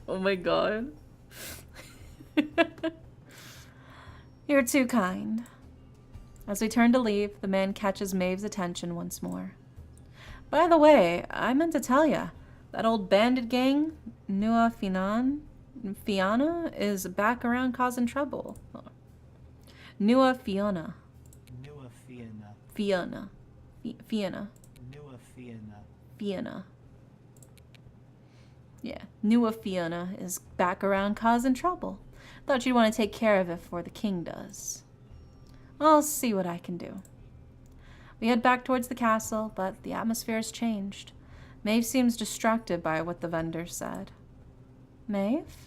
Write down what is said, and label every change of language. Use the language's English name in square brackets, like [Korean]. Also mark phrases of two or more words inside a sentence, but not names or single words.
[English] Oh my god. You're too kind. As we turn to leave, the man catches Maeve's attention once more. By the way, I meant to tell ya, that old bandit gang, Nua Fianna, is back around causing trouble. Nua Fianna. Nua Fianna. Fianna. Fianna. Nua Fianna. Fianna. Yeah, Nua Fianna is back around causing trouble. Thought you'd want to take care of it before the king does. I'll see what I can do. We head back towards the castle, but the atmosphere has changed. Maeve seems distracted by what the vendor said. Maeve?